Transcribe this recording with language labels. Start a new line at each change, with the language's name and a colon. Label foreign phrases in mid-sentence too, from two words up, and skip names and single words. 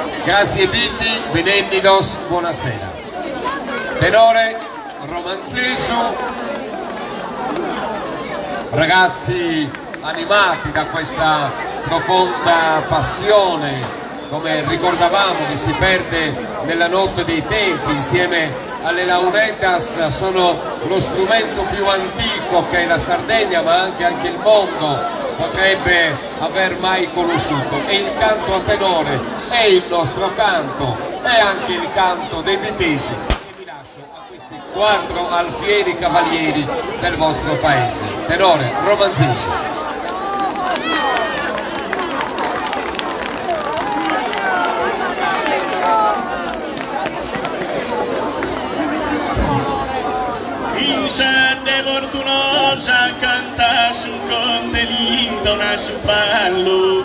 Italian: Grazie Biti, benennidos, buonasera. Tenore Romanzesu, ragazzi animati da questa profonda passione, come ricordavamo, che si perde nella notte dei tempi insieme alle lauretas, sono lo strumento più antico che la Sardegna, ma anche il mondo potrebbe aver mai conosciuto. E il canto a tenore è il nostro canto, è anche il canto dei vitesi. Quattro alfieri cavalieri del vostro paese. Tenore Romanzesu.
Sardinian: Insande fortunosa canta su conte l'intona su ballo.